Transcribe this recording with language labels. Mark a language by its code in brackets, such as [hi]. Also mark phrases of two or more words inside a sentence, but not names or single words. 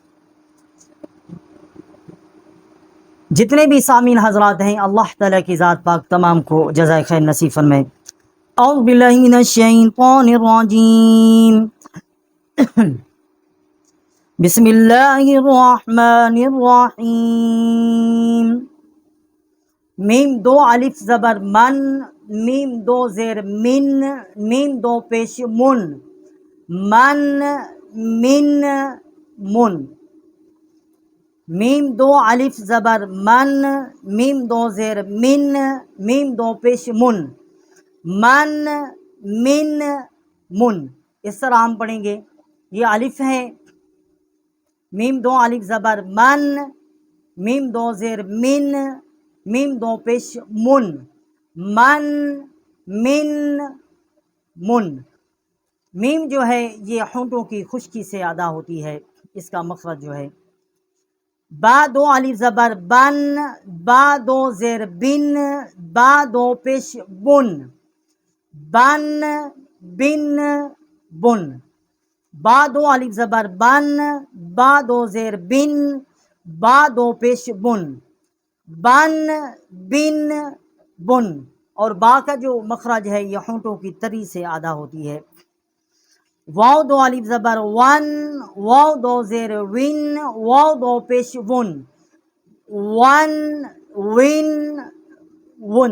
[ur] جتنے بھی سامعین حضرات ہیں، اللہ تعالیٰ کی ذات پاک تمام کو جزائے خیر نصیب فرمائے۔ [ar] اعوذ باللہ من الشیطان الرجیم، بسم اللہ الرحمن الرحیم۔ [ur] میم دو الف زبر من، میم دو زیر من، میم دو پیش من، من من من۔ میم دو الف زبر من، میم دو زیر من، میم دو پیش من، من من من۔ اس طرح ہم پڑھیں گے۔ یہ الف ہے، میم دو الف زبر من، میم دو زیر من، میم دو پیش من، من من من۔ میم جو ہے یہ ہونٹوں کی خشکی سے ادا ہوتی ہے، اس کا مخرج جو ہے۔ با دو الف زبر بن، با دو زیر بن، با دو پیش بن، بن بن بن۔ با دو الف زبر بن، با دو زیر بن، با دو پیش بن، بن بن بن۔ اور با کا جو مخرج ہے یہ ہونٹوں کی تری سے ادا ہوتی ہے۔ واو دو الف زبر ون، واو دو زیر ون، واو دو پیش ون، ون ون ون۔